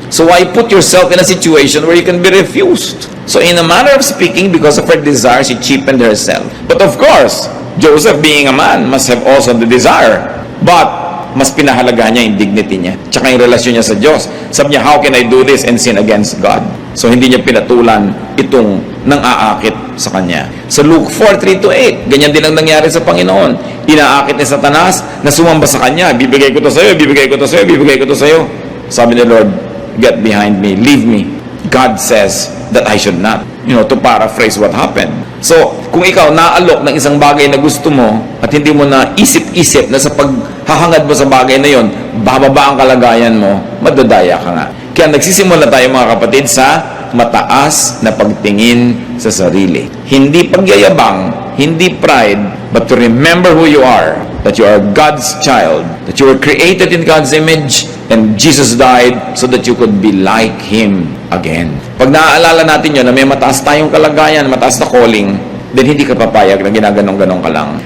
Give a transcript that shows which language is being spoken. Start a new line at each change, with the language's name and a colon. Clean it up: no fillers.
English: So why put yourself in a situation where you can be refused? So in a manner of speaking, because of her desire, she cheapened herself. But of course, Joseph being a man must have also the desire.
Filipino: But mas pinahalaga niya yung dignity niya. Tsaka yung relasyon niya sa Diyos. Sabi niya,
English: how can I do this and sin against God?
Filipino: So hindi niya pinatulan itong nang aakit sa kanya. Sa Luke 4:3-8, ganyan din ang nangyari sa Panginoon. Inaakit ni Satanas na sumamba sa kanya. Bibigay ko to sa'yo, bibigay ko to sa'yo, bibigay ko to sa'yo. Sabi ni Lord,
English: get behind me, leave me. God says that I should not. To paraphrase what happened.
Filipino: So, kung ikaw naalok ng isang bagay na gusto mo at hindi mo na isip-isip na sa paghahangad mo sa bagay na yon, bababa ang kalagayan mo, madadaya ka nga. Kaya nagsisimula tayo mga kapatid sa mataas na pagtingin sa sarili. Hindi pagyayabang, hindi pride,
English: but to remember who you are, that you are God's child, that you were created in God's image, and Jesus died so that you could be like Him again.
Filipino: Pag naaalala natin yun na may mataas tayong kalagayan, mataas na calling, then hindi ka papayag na ginaganong-ganong ka lang.